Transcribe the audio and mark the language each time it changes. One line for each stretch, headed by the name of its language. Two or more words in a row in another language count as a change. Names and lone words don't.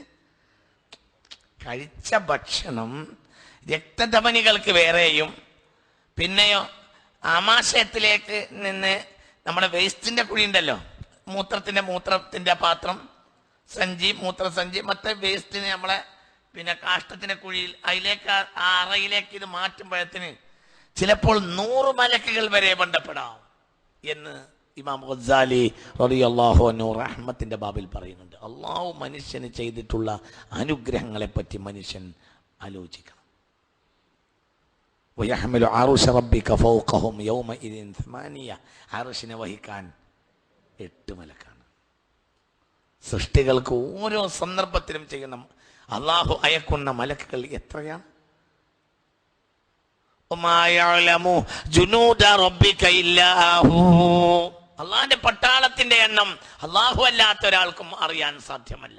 Malayalam: കഴിച്ച ഭക്ഷണം രക്തധമനികൾക്ക് വേറെയും പിന്നെയോ ആമാശയത്തിലേക്ക് നിന്ന് നമ്മുടെ വേസ്റ്റിന്റെ കുഴി ഉണ്ടല്ലോ, മൂത്രത്തിന്റെ പാത്രം, മൂത്രസഞ്ചി, മറ്റേ വേസ്റ്റിന് നമ്മളെ പിന്നെ കാഷ്ടത്തിന്റെ കുഴിയിൽ അതിലേക്ക് ആ അറയിലേക്ക് ഇത് മാറ്റുമ്പോഴത്തിന് ചിലപ്പോൾ 100 മലക്കുകൾ വരെ ബന്ധപ്പെടാം എന്ന് ഇമാം ഗസാലി
Arabic: رضي الله عنه
Malayalam: റഹ്മത്തിന്റെ ബാബിൽ പറയുന്നുണ്ട്. അള്ളാഹു മനുഷ്യന് ചെയ്തിട്ടുള്ള അനുഗ്രഹങ്ങളെ പറ്റി മനുഷ്യൻ ആലോചിക്കണം.
Arabic: ويحمل عرش ربك فوقهم يومئذ 8.
Malayalam: അർശിനെ വഹിക്കാൻ 8 മലക്കാണ്. സൃഷ്ടികൾക്ക് ഓരോ സന്ദർഭത്തിലും ചെയ്യുന്ന അള്ളാഹു അയക്കുന്ന മലക്കുകൾ എത്രയാണ്? അള്ളാഹിന്റെ പട്ടാളത്തിന്റെ എണ്ണം അള്ളാഹു അല്ലാത്ത ഒരാൾക്കും അറിയാൻ സാധ്യമല്ല.